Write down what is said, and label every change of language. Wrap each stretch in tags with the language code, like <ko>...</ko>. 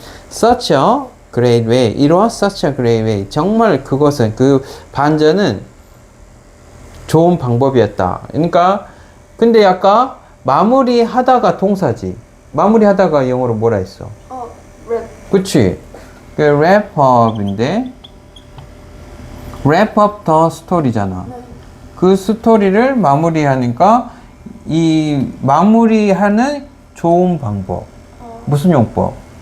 <en>such a great way. It was such a great way.</en> <ko>정말 그것은 그 반전은 좋은 방법이었다. 그러니까 근데 아까 마무리하다가 동사지. 마무리하다가 영어로 뭐라 했어?</ko> <en>wrap.</en> <ko>그치?</ko> <en>그 wrap up인데 wrap up the story잖아.</en> <ko>네. 그 스토리를 마무리하니까 이 마무리하는 좋은 방법. 무슨 용법?</ko>